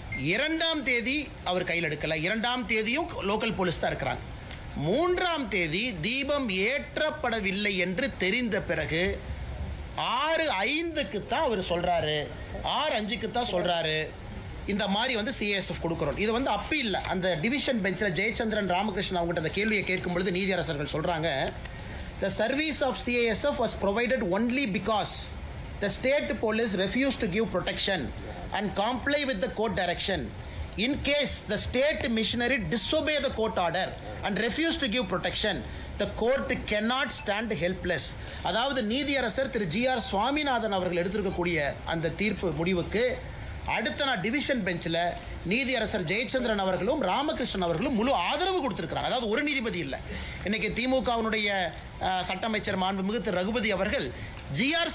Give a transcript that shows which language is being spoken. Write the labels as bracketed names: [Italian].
[Tamil] 2ஆம் தேதி அவர் கையில் எடுக்கல, 2ஆம் தேதியும் லோக்கல் போலீஸ் தான் இருக்கிறாங்க. 3ஆம் தேதி தீபம் ஏற்றப்படவில்லை என்று தெரிந்த பிறகு 6:05க்கு தான் அவர் சொல்றாரு, 6:05க்கு தான் சொல்றாரு இந்த மாதிரி CISF கொடுக்கிறோம். இது அப்பீல் அந்த டிவிஷன் பெஞ்சில் ஜெயச்சந்திரன் ராமகிருஷ்ணன் அவங்ககிட்ட அந்த கேள்வியை கேட்கும் பொழுது நீதியரசர்கள் சொல்றாங்க, [English] the service of CISF was provided only because the state police refused to give protection and comply with the court direction. In case the state missionary disobey the court order and refuse to give protection, the court cannot stand helpless. [Tamil] அதாவது நீதியரசர் திரு GR. Swaminathan அவர்கள் எடுத்திருக்கக்கூடிய அந்த தீர்ப்பு முடிவுக்கு அடுத்த நாள் division பெஞ்சில் நீதியரசர் ஜெயச்சந்திரன் அவர்களும் ராமகிருஷ்ணன் அவர்களும் முழு ஆதரவு கொடுத்திருக்கிறாங்க. அதாவது ஒரு நீதிபதி இல்லை. இன்னைக்கு திமுகவினுடைய சட்ட அமைச்சர் மாண்புமிகு திரு ரகுபதி அவர்கள் ஜி.ஆர்.